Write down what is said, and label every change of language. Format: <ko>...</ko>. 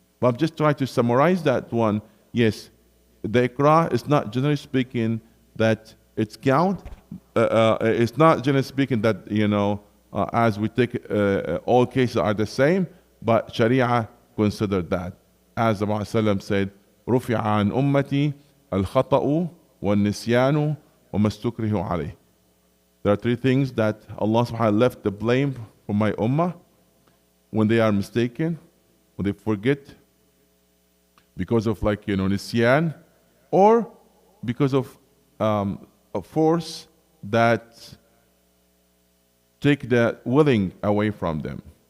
<en>But I'm just trying to summarize that one. Yes, the ikrah is not, generally speaking, that it's count. It's not, generally speaking, that, as we take all cases are the same, but Sharia considered that. As the Prophet said,</en> <ar>رُفِعَ عَنْ أُمَّتِي الْخَطَأُ وَالنِّسْيَانُ وَمَا اسْتُكْرِهُ عَلَيْهِ.</ar> <en>There are three things that Allah subhanahu wa ta'ala left the blame for my ummah: when they are mistaken, when they forget, because of nisyan, or because of a force that take the willing away from them.</en>